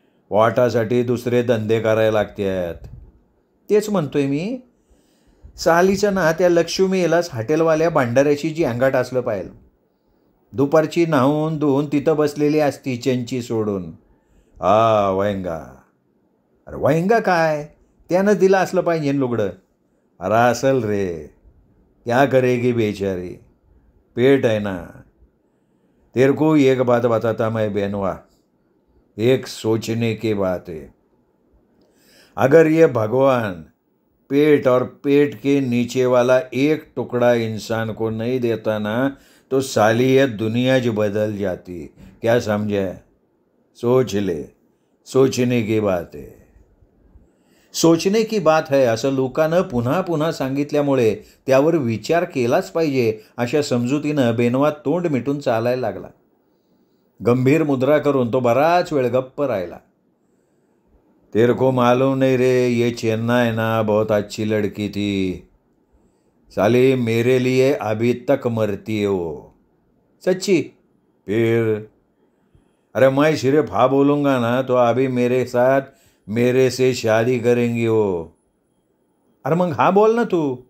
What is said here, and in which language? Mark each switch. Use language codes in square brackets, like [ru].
[mr] वाटासाठी दुसरे धंदे करायला लागतात. तेच म्हणतोय मी. सालीचं ना त्या लक्ष्मीलाच हॉटेलवाल्या भांडाऱ्याची जी अंगाट असलं पाहिजे. दुपारची नाहून धुवून तिथं बसलेली असती चेंची सोडून. वयंगा. अरे वयंगा काय? त्यानं दिलं असलं पाहिजे लुगडं. अरे असल रे, [hi] क्या करेगी बेचारी, पेट है ना. तेरे को एक बात बताता मैं बेनवा, एक सोचने की बात है. अगर ये भगवान पेट और पेट के नीचे वाला एक टुकड़ा इंसान को नहीं देता ना, तो साली ये दुनिया जो बदल जाती। क्या समझे? सोच ले, सोचने की बात [mr] आहे. [hi] सोचणे की बात है [mr] असं लोकांनं पुन्हा पुन्हा सांगितल्यामुळे त्यावर विचार केलाच पाहिजे अशा समजुतीनं बेनवा तोंड मिटून चालायला लागला. गंभीर मुद्रा करून तो बराच वेळ गप्प राहिला. [hi] तेरे को मालूम नहीं रे, ये चेन्नई ना बहुत अच्छी लड़की थी. साली मेरे लिए अभी तक मरती है वो. सच्ची? फिर अरे मैं सिर्फ हाँ बोलूँगा ना तो अभी मेरे साथ मेरे से शादी करेंगी वो. [mr] अरे मग हाँ बोल ना तू.